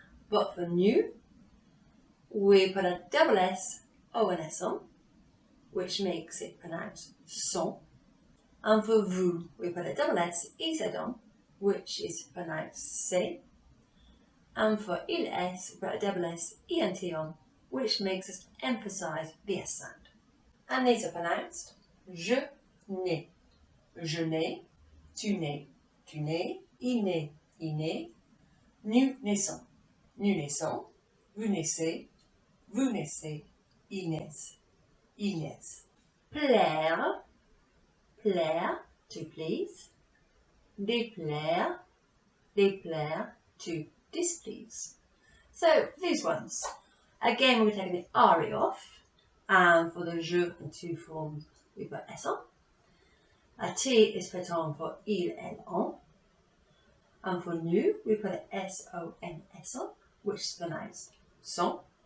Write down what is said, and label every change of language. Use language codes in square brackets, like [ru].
[en] But for nous, we put a double S, O and S on, which makes it pronounced son. And for vous, we put a double S, EZ on, which is pronounced C. And for il, S, we put a double S, ENT on, which makes us emphasize the S sound. [fr] And these are pronounced je n'ai, je n'ai, tu n'es, tu n'es, il n'est, il n'est, nous naissons, nous naissons, vous naissez, vous naissez, ils naissent, ils naissent. [en] Plaire, plaire, to please. Déplaire, déplaire, to displease. So these ones. Again, we're taking the RE off. And for the je and tu forms, we put S on. A T is put on for il, elle, on. And for nous, we put an S-O-N-S on, which is pronounced son.